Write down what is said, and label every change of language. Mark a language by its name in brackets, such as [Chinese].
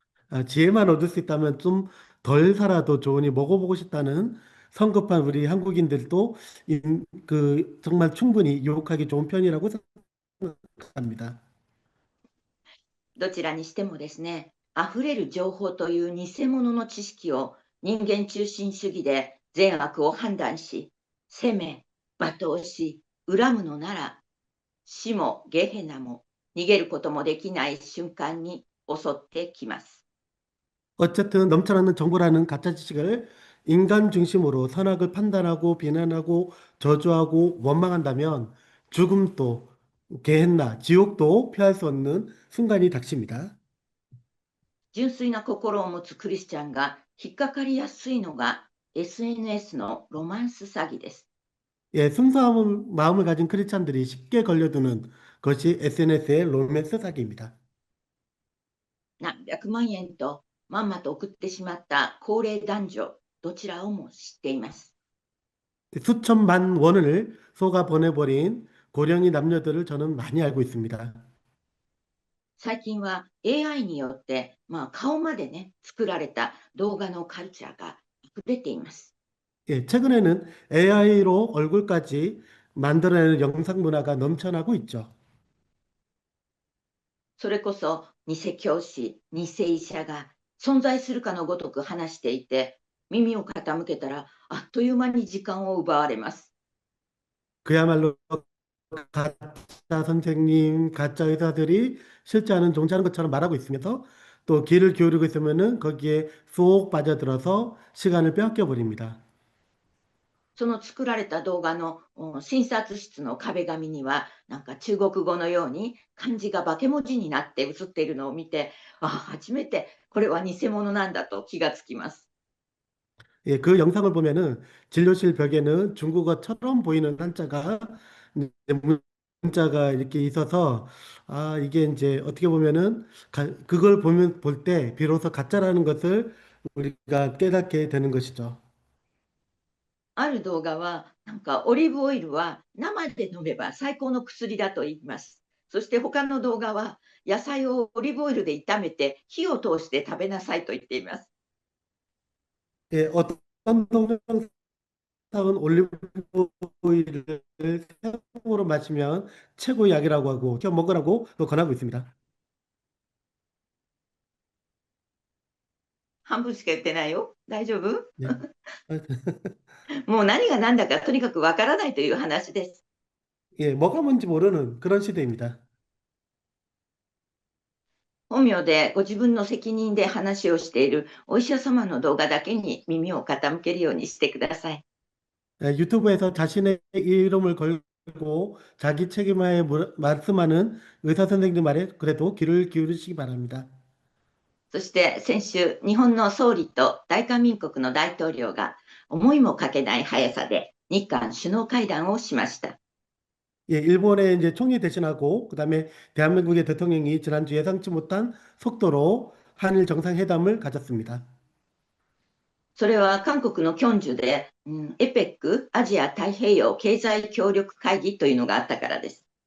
[Korean] 지혜만 얻을 수 있다면 좀 덜 살아도 좋으니 먹어보고 싶다는 성급한 우리 한국인들도 정말 충분히 유혹하기 좋은 편이라고 생각합니다. [Japanese] どちらにしてもですね、溢れる情報という偽物の知識を人間中心主義で善悪を判断し、責め、罵倒し、恨むのなら、死もゲヘナも逃げることもできない瞬間に襲ってきます。 [Korean] 어쨌든 넘쳐나는 정보라는 가짜 지식을 인간 중심으로 선악을 판단하고 비난하고 저주하고 원망한다면 죽음도 게헨나 지옥도 피할 수 없는 순간이 닥칩니다. [Japanese] 純粋な心を持つクリスチャンが引っかかりやすいのが SNS のロマンス詐欺です。 [Korean] 예, 순수한 마음을 가진 크리스찬들이 쉽게 걸려드는 그것이 SNS의 로맨스 사기입니다. [Japanese] 何百万円とまんまと送ってしまった高齢男女、どちらをも知っています。 [Korean] 수천만 원을 속아 보내버린 고령의 남녀들을 저는 많이 알고 있습니다. [Japanese] 最近は AI によって、顔までね、作られた動画のカルチャーが溢れています。 [Korean] 예, 최근에는 AI로 얼굴까지 만들어내는 영상 문화가 넘쳐나고 있죠. [Japanese] それこそ偽教師、偽医者が存在するかのごとく話していて、耳を傾けたらあっという間に時間を奪われます。 [Korean] 그야말로 가짜 선생님, 가짜 의사들이 실제 하는 종사하는 것처럼 말하고 있으면서 또 귀를 기울이고 있으면은 거기에 쏙 빠져들어서 시간을 빼앗겨 버립니다. [Japanese] その作られた動画の診察室の壁紙には、なんか中国語のように漢字が化け文字になって映っているのを見て、初めてこれは偽物なんだと気がつきます。 [Korean] 예, 그 영상을 보면은 진료실 벽에는 중국어처럼 보이는 한자가 이제 문자가 이렇게 있어서 아, 이게 이제 어떻게 보면은 그걸 보면 볼 때 비로소 가짜라는 것을 우리가 깨닫게 되는 것이죠. [Japanese] ある動画は、なんかオリーブオイルは生で飲めば最高の薬だと言います。そして他の動画は、野菜をオリーブオイルで炒めて火を通して食べなさいと言っています。 [Korean] 예, 어떤 동영상은 올리브 오일을 생으로 마시면 최고의 약이라고 하고 겨 먹으라고 또 권하고 있습니다. [Japanese] 半分しか言ってないよ。大丈夫？ [Korean] 네. [Japanese] もう何が何だかとにかくわからないという話です。 [Korean] 예, 뭐가 뭔지 모르는 그런 시대입니다. [Japanese] 本名でご自分の責任で話をしているお医者様の動画だけに耳を傾けるようにしてください。 [Korean] 예, 유튜브에서 자신의 이름을 걸고 자기 책임하에 말씀하는 의사 선생님 말에 그래도 귀를 기울이시기 바랍니다. [Japanese] そして先週、日本の総理と大韓民国の大統領が思いもかけない速さで日韓首脳会談をしました。 [Korean] 예, 일본의 이제 총리 대신하고 그다음에 대한민국의 대통령이 지난주 예상치 못한 속도로 한일 정상회담을 가졌습니다. [Japanese] それは韓国のキョンジュで、エペックアジア太平洋経済協力会議というのがあったからです。